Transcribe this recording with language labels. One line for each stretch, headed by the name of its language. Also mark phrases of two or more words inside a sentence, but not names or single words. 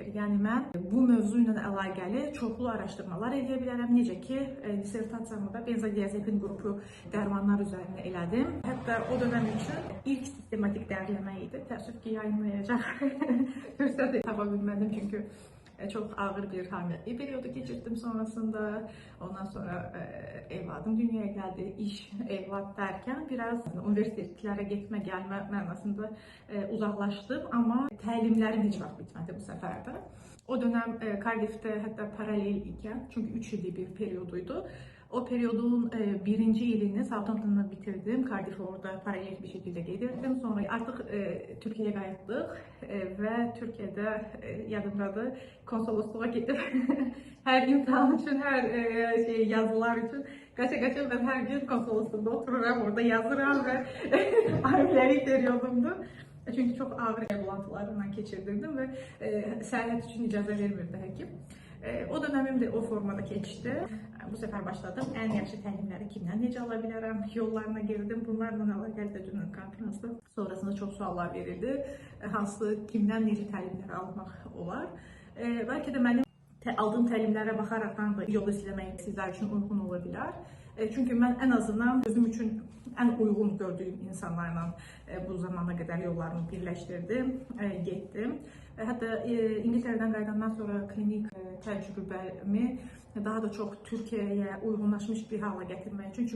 Azerbaijani: Yəni mən bu mövzu ilə əlaqəli çoxlu araşdırmalar eləyə bilərəm. Necə ki, dissertasiyamı da benzodiazepin qrupu dərmanlar üzərində elədim. Hətta o dönəm üçün ilk sistematik dərləmə idi. Təəssüf ki, yayınlayacaq fürsət tapa bilmədim çünki
Turkish: çok ağır bir hamilelik periodu geçirdim sonrasında. Ondan sonra evladım dünyaya geldi. İş, evlat derken biraz üniversitelere gitme gelme mənasında uzaklaştım ama
Azerbaijani: təlimlərim heç vaxt bitmədi bu səfər də.
Turkish: O dönem Cardiff'te hatta paralel iken çünkü 3 illik bir periyoduydu. O periyodun birinci ilini Southampton'da bitirdim. Cardiff orada paralel bir şekilde getirdim. Sonra artık Türkiye'ye qayıtdıq ve Türkiye'de yadımdadır konsolosluğa gidip her gün kanun için, her yazılar için qaça-qaça ben her gün konsolosluğunda otururam, orada yazıram ve hamilelik periyodumdu. Çünkü çok ağır bulantılarından geçirdirdim ve seyahat için
Azerbaijani: icazə vermirdi həkim.
Turkish: O dönemim de o formada geçti. Bu sefer başladım.
Azerbaijani: En yaxşı təlimləri kimdən necə ala bilərəm yollarına girdim. Bunlarla əlaqəli də dünən konferansda sonrasında çox suallar verildi. Hansı kimdən necə təlimləri almaq olar? Belki de mənim aldığım təlimlərə baxaraqdan da yol izləmək sizlər üçün uyğun ola bilər.
Turkish: Çünkü ben en azından özüm için en uygun gördüğüm insanlarla bu zamana kadar yollarımı birleştirdim, gittim.
Azerbaijani: Hatta İngiltere'den qayıdandan sonra klinik təcrübəmi daha da
Turkish: çok Türkiye'ye uygunlaşmış bir hala
Azerbaijani: getirmək üçün.